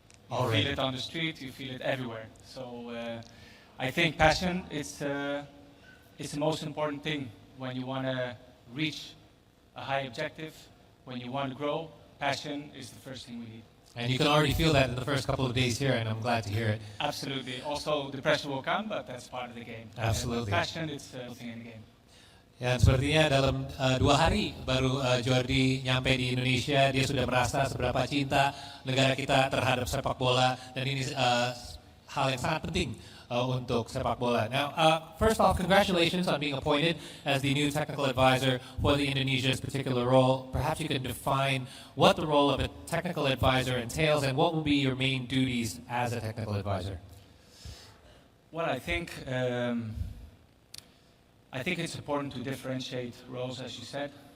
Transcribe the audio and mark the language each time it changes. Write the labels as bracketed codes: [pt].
[en] You feel it on the street, you feel it everywhere. So I think passion is it's the most important thing when you want to reach a high objective, when you want to grow. Passion is the first thing we need. And you can already feel that in the first couple of days here, and I'm glad to hear it. Absolutely. Also, the pressure will come, but that's part of the game. Absolutely. Passion is something in the game. [id] Ya, sepertinya dalam 2 hari baru Jordi nyampe di Indonesia, dia sudah merasa seberapa cinta negara kita terhadap sepak bola, dan ini hal yang sangat penting untuk sepak bola. [en] Now, first off, congratulations on being appointed as the new technical advisor for the Indonesia's particular role. Perhaps you can define what the role of a technical advisor entails and what will be your main duties as a technical advisor. Well, I think it's important to differentiate roles, as you said.